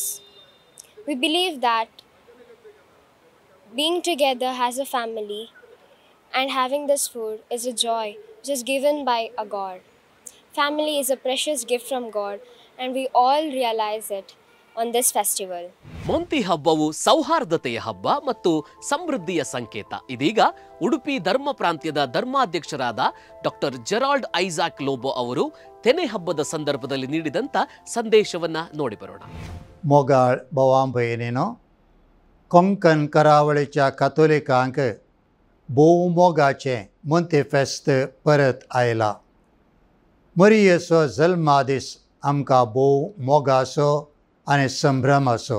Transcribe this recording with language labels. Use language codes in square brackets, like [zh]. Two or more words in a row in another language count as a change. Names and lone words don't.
[en] We believe that being together as a family and having this food is a joy which is given by a God. Family is a precious gift from God and we all realize it on this festival. [kn] ಮೊಂತಿ ಹಬ್ಬವು ಸೌಹಾರ್ದತೆಯ ಹಬ್ಬ ಮತ್ತು ಸಮೃದ್ಧಿಯ ಸಂಕೇತ. ಇದೀಗ ಉಡುಪಿ ಧರ್ಮ ಪ್ರಾಂತ್ಯದ ಧರ್ಮಾಧ್ಯಕ್ಷರಾದ ಡಾಕ್ಟರ್ ಜೆರಾಲ್ಡ್ ಐಸಾಕ್ ಲೋಬೋ ಅವರು ತೆನೆ ಹಬ್ಬದ ಸಂದರ್ಭದಲ್ಲಿ ನೀಡಿದಂತ ಸಂದೇಶವನ್ನ ನೋಡಿ ಬರೋಣ. [kok] मोगाळ भवांबयनीनो कोंकण करावळीच्या कातोलिकांक भोव मोगाचें मोंती फेस्त परत आयला. मरियेचो जल्मा दीस आमकां भोव मोगाचो आनी संभ्रमाचो.